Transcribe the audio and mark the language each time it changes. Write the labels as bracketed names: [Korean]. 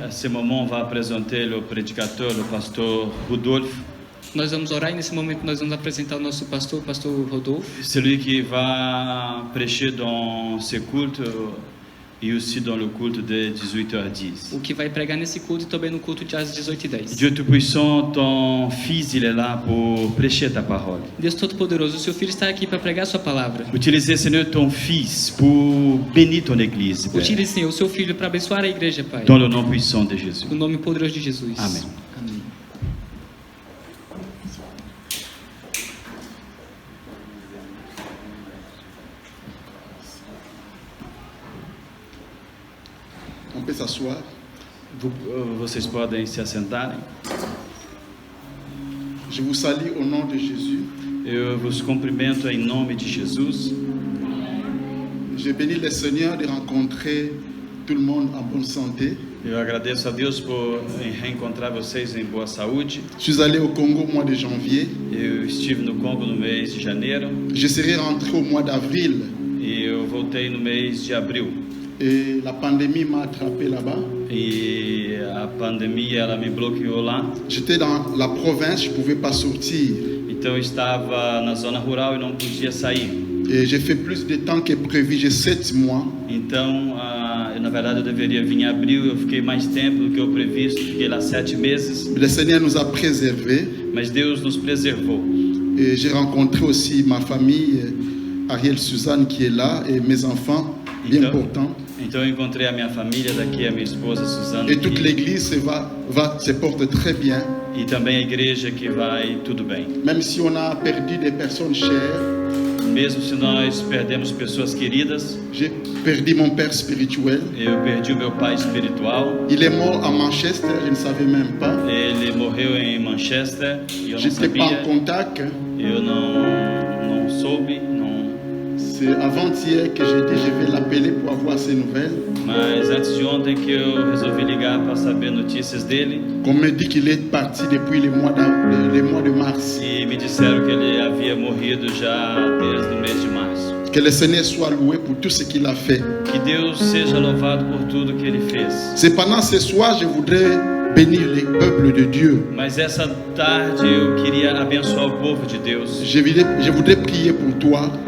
[French] À ce moment, on va présenter le prédicateur, le pasteur Rudolf. [Portuguese] Nós vamos orar e nesse momento nós vamos apresentar o nosso pastor, o pastor Rodolfo. [French] Celui qui va prêcher dans ce culte et aussi dans le culte de 18h10. [Portuguese] O que vai pregar nesse culto e também no culto de às 18h10. [French] Dieu Tout-Puissant, ton Fils, il est là pour prêcher ta parole. [Portuguese] Deus Todo-Poderoso, o seu filho está aqui para pregar a sua palavra. [French] Utilisez, Seigneur, ton Fils pour bénir ton Église, Père. [Portuguese] Utilize, Senhor, o seu filho para abençoar a igreja, Pai. [French] Dans le nom puissant de Jésus. [Portuguese] No nome poderoso de Jesus. Amém. Amém. [French] On peut s'asseoir. [Portuguese] Vocês podem se assentarem. [French] Je vous salue au nom de Jésus. [Portuguese] Eu vos cumprimento em nome de Jesus. [French] Je bénis le Seigneur de rencontrer tout le monde en bonne santé. [Portuguese] Eu agradeço a Deus por reencontrar vocês em boa saúde. [French] Je suis allé au Congo au mois de janvier. [Portuguese] Eu estive no Congo no mês de janeiro. [French] Je serai rentré au mois d'avril. [Portuguese] E eu voltei no mês de abril. [French] Et la pandémie m'a attrapé là-bas. [Portuguese] E a pandemia ela me bloqueou lá. [French] J'étais dans la province, je ne pouvais pas sortir. [Portuguese] Então eu estava na zona rural e não podia sair. [French] Et j'ai fait plus de temps que prévu, j'ai 7 mois. [Portuguese] Então, na verdade, eu deveria vir em abril. Eu fiquei mais tempo do que eu previsto. Fiquei lá 7 meses. [French] Le Seigneur nous a préservés. [Portuguese] Mas Deus nos preservou. [French] Et j'ai rencontré aussi ma famille, Ariel Suzanne qui est là, et mes enfants, bien importants. [Portuguese] Então eu encontrei a minha família daqui, a minha esposa Suzana. [French] Et toute l'église se porte très bien. [Portuguese] E também a igreja que vai tudo bem. [French] Même si on a perdu des personnes chères. [Portuguese] Mesmo se nós perdemos pessoas queridas. [French] J'ai perdu mon père spirituel. [Portuguese] Eu perdi o meu pai espiritual. [French] Il est mort à Manchester, je ne savais même pas. [Portuguese] Ele morreu em Manchester e eu não [French] J'étais pas [Portuguese] sabia. [French] en contact. [Portuguese] Eu não soube, [French] C'est avant-hier que j'ai dit je vais l'appeler pour avoir ses nouvelles. [Portuguese] Mas antes de ontem que eu resolvi ligar para saber notícias dele. [French] On me dit qu'il est parti depuis le mois de mars. [Portuguese] E me disseram que ele havia morrido já desde o mês de março. [French] Que le Seigneur soit loué pour tout ce qu'il a fait. [Portuguese] Que Deus seja louvado por tudo que ele fez. [French] Cependant, ce soir, je voudrais bénir les peuples de Dieu. [Portuguese] Mas essa tarde eu queria abençoar o povo de Deus. [French] Je voudrais prier pour toi.